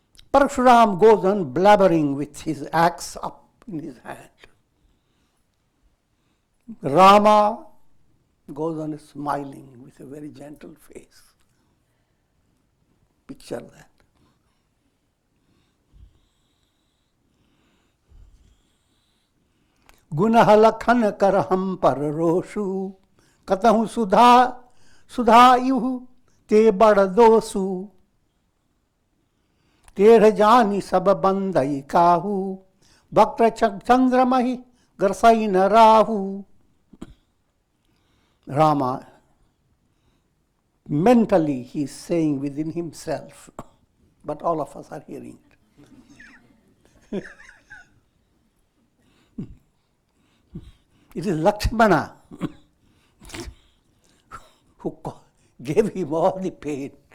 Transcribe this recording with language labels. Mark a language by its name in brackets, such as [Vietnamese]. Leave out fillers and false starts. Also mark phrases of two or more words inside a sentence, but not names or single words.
[English] Parshuram goes on blabbering with his axe up in his hand. Rama goes on smiling with a very gentle face. Picture that. [Awadhi] गुनह लखन करहम पररोषू कतहु सुधाइहु ते बड़दोषू टेढ़ जानी सब बंदई काहू वक्र चंद्रमहि ग्रसई न राहू. [English] Rama, mentally he is saying within himself, but all of us are hearing it. It is Lakshmana who gave him all the pain.